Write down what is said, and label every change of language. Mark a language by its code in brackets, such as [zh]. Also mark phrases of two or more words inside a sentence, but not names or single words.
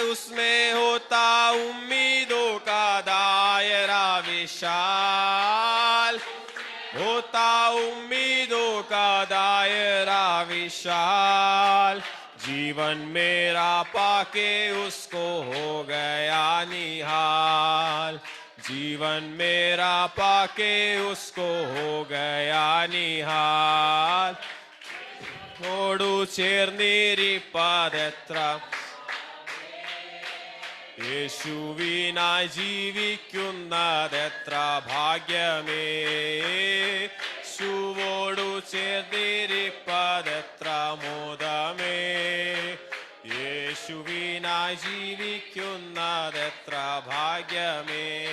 [hi] उसमें होता उम्मीदों का दायरा विशाल, होता उम्मीदों का दायरा विशाल। विशाल, जीवन मेरा पाके उसको हो गया निहाल, जीवन मेरा पाके उसको हो गया निहाल. [ml] ഓടു ചേർന്നിരിപ്പതെത്ര യേശുവിനായി ജീവിക്കുന്നതെത്ര ഭാഗ്യമേ, യേശുവോടു ചേർന്നിരിപ്പതെത്ര മോദമേ, യേശുവിനായി ജീവിക്കുന്നതെത്ര ഭാഗ്യമേ.